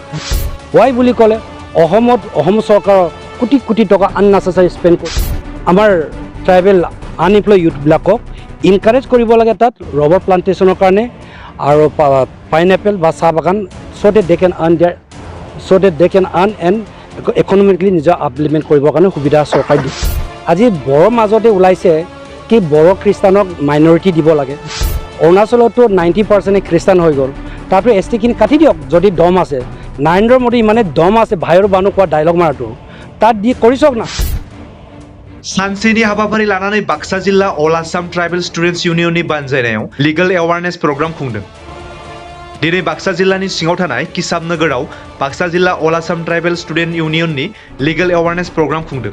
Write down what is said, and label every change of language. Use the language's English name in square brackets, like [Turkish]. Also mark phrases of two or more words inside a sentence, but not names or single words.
[Assamese] হোৱাই বুলি ক'লে অসম চৰকাৰৰ কোটি কোটি টকা আননেচেচাৰী স্পেণ্ড কৰি আমাৰ [English] tribal unemploy [Assamese] ইউথবিলাকক ইনকাৰেজ কৰিব লাগে তাত [English] rubber plantation [Assamese] কাৰণে আৰু পাইনএপল বা চাহ বাগান [English] so that they can earn and economically [Assamese] নিজৰ আপলিমেণ্ট কৰিবৰ কাৰণে সুবিধা চৰকাৰে দিছে। আজি বড়োৰ মাজতে ওলাইছে কি বড়ো খ্ৰীষ্টানক মাইনৰিটি দিব লাগে। অৰুণাচলতো 90% খ্ৰীষ্টান হৈ গ'ল, তাতো এছ টিখিনি কাটি দিয়ক যদি দম আছে। নৰেন্দ্ৰ মোদী ইমানে দম আছে বাহিৰৰ মানুহ কোৱা ডাইলগ মাৰাটো তাত দি কৰি চাওক না। [Bodo] सानसेनि हाबाफारि लानानै बाक्सा जिल्ला अल आसाम ट्राइबेल स्टुडेन्ट्स इउनियननि बानजायनायाव [English] legal awareness program [Bodo] खुंदों। दिनै बाक्सा जिल्लानि सिङाव थानाय किसाब नोगोराव बाक्सा जिल्ला अल आसाम ट्राइबेल स्टुडेन्ट इउनियननि [English] legal awareness program [Bodo] खुंदों।